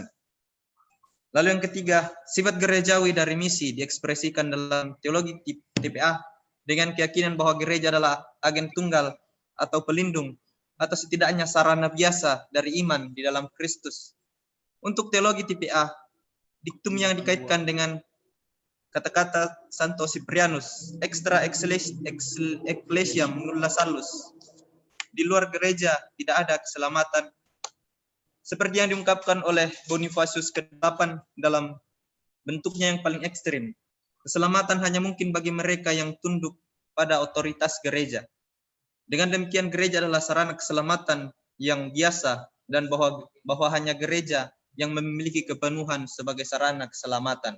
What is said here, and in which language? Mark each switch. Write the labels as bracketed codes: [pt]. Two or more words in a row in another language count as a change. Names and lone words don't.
[id] Lalu yang ketiga, sifat gerejawi dari misi diekspresikan dalam teologi TPA dengan keyakinan bahwa gereja adalah agen tunggal atau pelindung atau setidaknya sarana biasa dari iman di dalam Kristus. Untuk teologi TPA, diktum yang dikaitkan dengan kata-kata Santo Cyprianus, [la] extra ecclesiam nulla salus. [id] Di luar gereja tidak ada keselamatan. Seperti yang diungkapkan oleh Bonifacius ke-8 dalam bentuknya yang paling ekstrim. Keselamatan hanya mungkin bagi mereka yang tunduk pada otoritas gereja. Dengan demikian gereja adalah sarana keselamatan yang biasa dan bahwa hanya gereja yang memiliki kepenuhan sebagai sarana keselamatan.